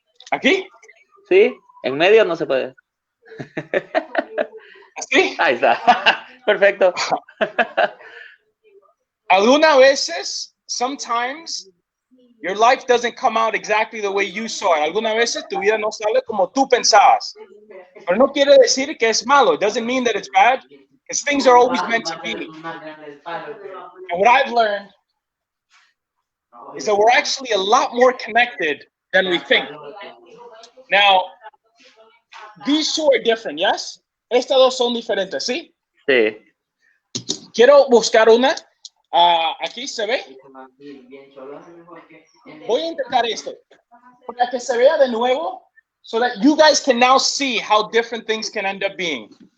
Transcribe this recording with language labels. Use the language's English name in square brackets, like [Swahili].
[Spanish] ¿Aquí? ¿Sí? En medio no se puede. ¿Así? Ahí está. Perfecto. Algunas veces, [English] sometimes, your life doesn't come out exactly the way you saw it. [Spanish] Algunas veces tu vida no sale como tú pensabas. Pero no quiere decir que es malo. [English] It doesn't mean that it's bad, because things are always meant to be. And what I've learned is that we're actually a lot more connected than we think. Now, these two are different, yes? [Spanish] Estas dos son diferentes, ¿sí? Sí. Quiero buscar una. Aquí se ve. Voy a intentar esto para que se vea de nuevo, [English] so that you guys can now see how different things can end up being.